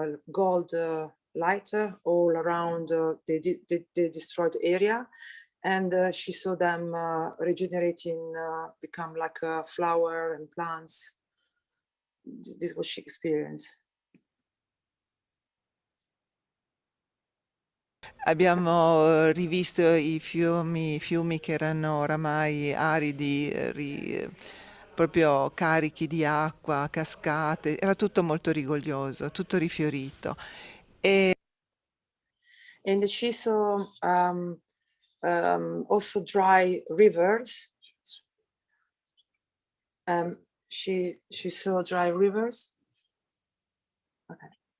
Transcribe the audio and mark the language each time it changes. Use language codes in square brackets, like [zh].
[en] gold light all around the destroyed area. And she saw them regenerating, become like a flower and plants. This is what she experienced. [it] Abbiamo rivisto i fiumi che erano oramai aridi, proprio carichi di acqua, cascate, era tutto molto rigoglioso, tutto rifiorito. [en] And she saw also dry rivers. She saw dry rivers. Okay.